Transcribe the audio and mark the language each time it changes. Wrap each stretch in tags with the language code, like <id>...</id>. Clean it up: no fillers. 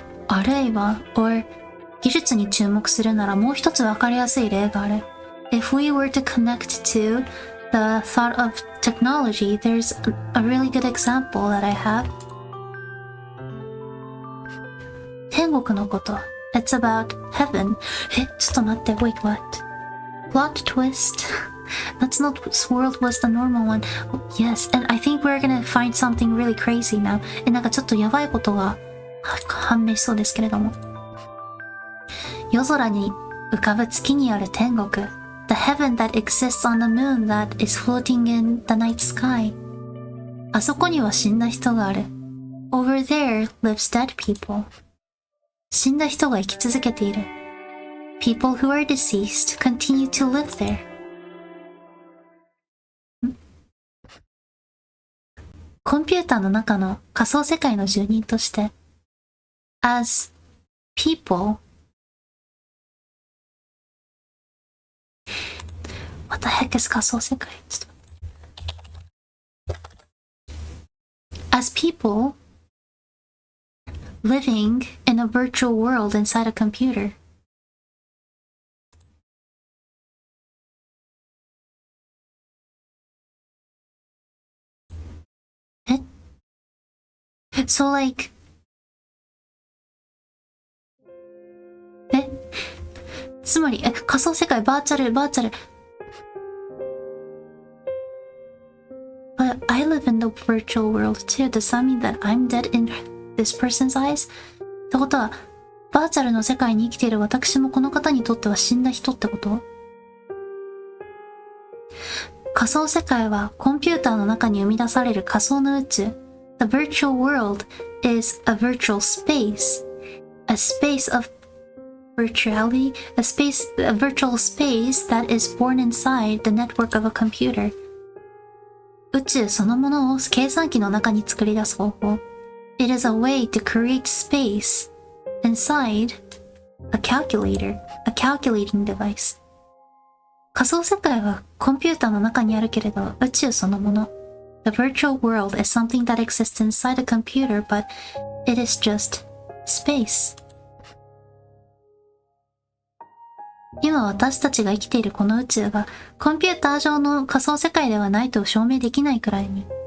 <ja>あるいは、</ja> <en>or</en> <ja>技術に注目するならもう一つわかりやすい例がある。</ja> <en>If we were to connect to the thought of technology, there's a really good example that I have.</en> <ja>天国のこと。</ja> <en>It's about heaven.</en> <ja>ちょっと待って、</ja> <en>wait, what? Plot twist. Natsuno's world was the normal one. Yes, and I think we're gonna find something really crazy now.</en> <ja>なんかちょっとやばいことが判明しそうですけれども。夜空に浮かぶ月にある天国。</ja> <en>The heaven that exists on the moon that is floating in the night sky.</en> <ja>あそこには死んだ人がある。</ja> <en>Over there lives dead people.</en> <ja>死んだ人が生き続けている。</ja> <en>People who are deceased continue to live there.</en> <ja>コンピューターの中の仮想世界の住人として、</ja> <en>as people, What the heck is 仮想世界？</en> <ja>ちょっと。</ja> <en>As people living in a virtual world inside a computer. So like,</en> <ja>つまり、仮想世界、バーチャル。</ja> <en>But I live in the virtual world too. Does that mean that I'm dead in this person's eyes?</en> <ja>ってことは、バーチャルの世界に生きている私もこの方にとっては死んだ人ってこと？仮想世界はコンピューターの中に生み出される仮想の宇宙。</ja> <en>The virtual world is a virtual space. A space of virtuality, a virtual space that is born inside the network of a computer.</en> <ja>宇宙そのものを計算機の中に作り出す方法。</ja> <en>It is a way to create space inside a calculator, a calculating device.</en> <ja>仮想世界はコンピューターの中にあるけれど、宇宙そのもの。</ja> <en>The virtual world is something that exists inside a computer, but it is just space.</en> <ja>今私たちが生きているこの宇宙がコンピューター上の仮想世界ではないと証明できないくらいに。</ja>